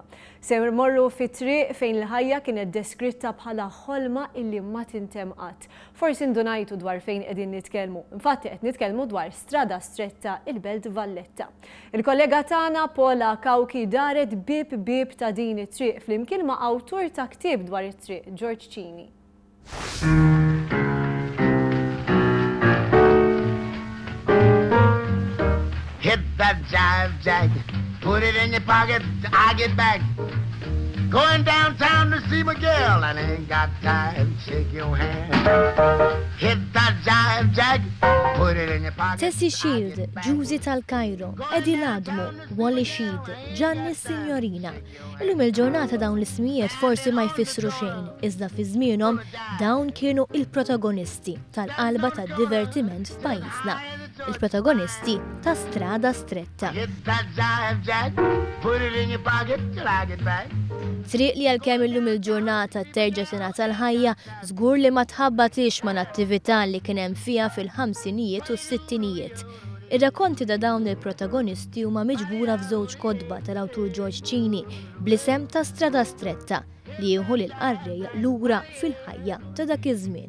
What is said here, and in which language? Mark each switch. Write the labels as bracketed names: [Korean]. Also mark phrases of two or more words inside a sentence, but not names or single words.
[Maltese] Se mmorru fi triq fejn il-ħajja kienet deskritta bħala ħolma illi ma tintemm qatt. Forsi ndunajtu dwar fejn qegħdin nitkellmu. Infatti qed nitkellmu dwar strada stretta il-Belt Valletta. Il-kollega tagħna Paula Kawki daret bib ta' din it-triq flimkien ma' awtur ta' ktieb dwar it-triq, George Cini. [English] Hit that jive jack, put it in your pocket, I get back. Going downtown to see my girl and ain't got time, shake your hand. Hit that jive jack, put it in your pocket. [Maltese] Tessie Shield, Giusy tal-Kajro, Eddie Ladmo, Wally Sheed, Gianni Signorina. Illum il-ġurnata dawn l-ismijiet forsi ma jfissru xejn, iżda fi żmienhom dawn kienu il-protagonisti tal-qalba tad-divertiment f'pajjiżna. Il-protagonisti ta' Strada Stretta. [English] Hit that jive jack, put it in your pocket till I get back. [Maltese] Triq li għalkemm illum il-ġurnata terġa' tingħata l-ħajja żgur li ma tħabbatix ma' l-attività li kien hemm fiha fil-ħamsinijiet u s-sittinijiet. Ir-rakkonti ta' dawn il-protagonisti huma miġbura f'żewġ kodba tal-awtur George Cini bl-isem ta' Strada Stretta li jieħu lil qarrej lura fil-ħajja ta' dak iż-żmien.